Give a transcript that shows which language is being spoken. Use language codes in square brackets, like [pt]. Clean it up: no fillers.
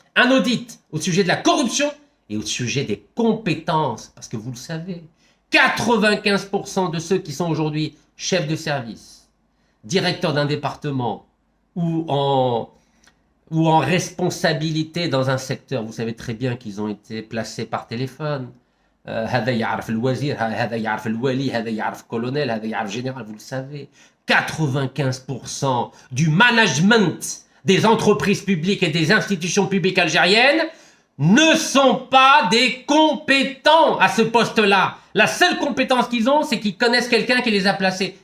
[fr] Un audit au sujet de la corruption et au sujet des compétences. Parce que vous le savez, 95% de ceux qui sont aujourd'hui chefs de service, directeurs d'un département ou en responsabilité dans un secteur, vous savez très bien qu'ils ont été placés par téléphone. [ar] هذا يعرف الوزير, هذا يعرف الولي, هذا يعرف colonel, هذا يعرف général, [fr] vous le savez. 95% du management des entreprises publiques et des institutions publiques algériennes ne sont pas des compétents à ce poste-là. La seule compétence qu'ils ont, c'est qu'ils connaissent quelqu'un qui les a placés.